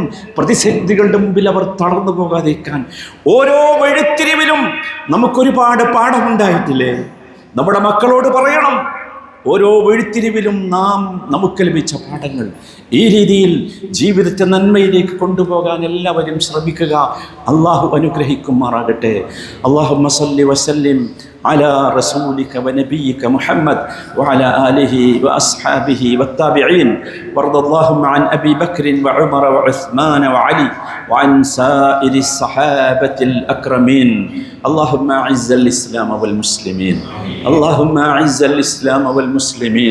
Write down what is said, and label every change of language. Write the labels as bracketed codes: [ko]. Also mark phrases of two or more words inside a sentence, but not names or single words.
[ml] പ്രതിസന്ധികളുടെ മുമ്പിൽ അവർ തളർന്നു പോകാതിരിക്കാൻ. ഓരോ വഴിത്തിരിവിലും നമുക്കൊരുപാട് പാഠമുണ്ടായിട്ടില്ലേ? നമ്മുടെ മക്കളോട് പറയണം, ഓരോ വഴിത്തിരിവിലും നമുക്ക് ലഭിച്ച പാഠങ്ങൾ. ഈ രീതിയിൽ ജീവിതത്തെ നന്മയിലേക്ക് കൊണ്ടുപോകാൻ എല്ലാവരും ശ്രമിക്കുക. അള്ളാഹു അനുഗ്രഹിക്കുമാറാകട്ടെ. [ar] اللهم صل وسلم على رسولك ونبيك محمد وعلى آله وأصحابه والتابعين. وارض اللهم عن أبي بكر وعمر وعثمان وعلي وعن سائر الصحابة الأكرمين. اللهم أعز الإسلام والمسلمين. اللهم أعز الإسلام والمسلمين.